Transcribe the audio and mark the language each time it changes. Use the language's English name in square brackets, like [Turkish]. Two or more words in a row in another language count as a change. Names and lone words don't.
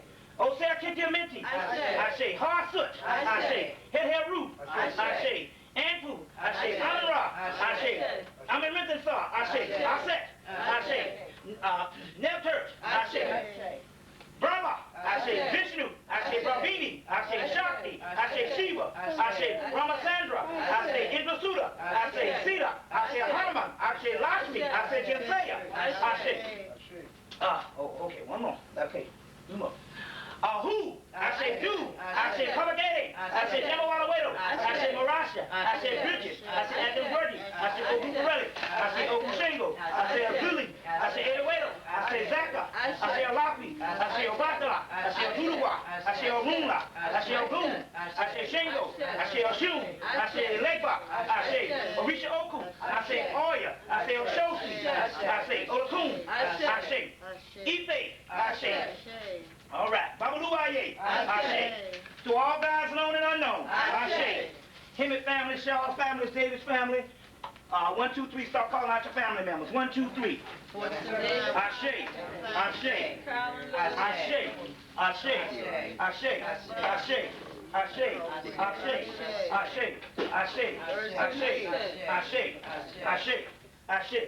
[Yoruba] Osea Kintiamenti, Ashe Harsut, Ashe Head Root, Ashe Anpu, Ashe Amara, Ashe Amirinthasar, Ashe Aset, Ashe Neptur, Ashe Brahma, Ashe Vishnu, Ashe Brahmini, Ashe Shakti, Ashe Shiva, Ashe Ramasandra, Ashe Indrasuda, Ashe Sita, Ashe Hanuman, Ashe Lakshmi, Ashe Jinsaya, Ashe. [English] Okay, one more. Okay, one more. Who? [Yoruba] Ashe Du, Ashe Propagate, Ashe Nemawalawedo, Ashe Marasha, Ashe Bridges, Ashe Adamberti, Ashe Oguparelli, Ashe Ogushengo, Ashe Abduli, Ashe Edewedo, Ashe Zaka, Ashe Alapi, Ashe Obatala, Ashe Otuluwa, Ashe Orunla, Ashe Ogun, Ashe Shengo, Ashe Oshun, Ashe Legba, Ashe Orisha Oku, Ashe Oya, Ashe Oshosi, Ashe Olakun, Ashe Ife, Ashe. [English] All right. [Yoruba] Babaluaye. Ashe. [English] To all guys known and unknown. [Yoruba] Ashe. [English] Hemmitt family, Shaw family, Davis family. 1, 2, 3. Start calling out your family members. 1, 2, 3. [Yoruba] Ashe. Ashe. Ashe. Ashe. Ashe. Ashe. Ashe. Ashe, Ashe, Ashe, Ashe, Ashe, Ashe, Ashe.